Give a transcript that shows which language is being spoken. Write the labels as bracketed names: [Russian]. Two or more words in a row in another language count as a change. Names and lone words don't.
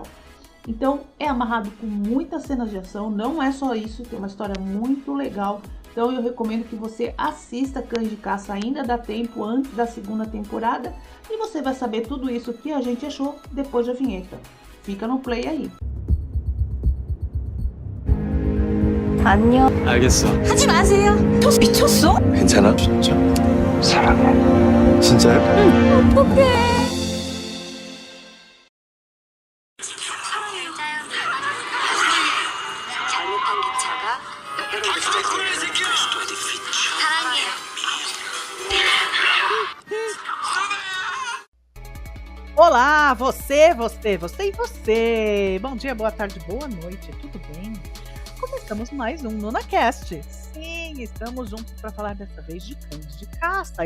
[Portuguese] Então é amarrado com muitas cenas de ação, não é só isso, tem uma história muito legal. Então eu recomendo que você assista Cães de Caça, ainda dá tempo, antes da segunda temporada, e você vai saber tudo isso que a gente achou depois da vinheta. Fica no play aí. [Korean] 안녕. 알겠어. 하지 마세요. 저 미쳤어? 괜찮아? 진짜. 사랑해. 진짜요? 응. 어떡해. 잘못한 기차가 사랑해요. [Portuguese] Olá, você e você! Bom dia, boa tarde, boa noite, tudo bem? Começamos mais um NunaCast. Sim, estamos juntos para falar dessa vez de Cães de Caça.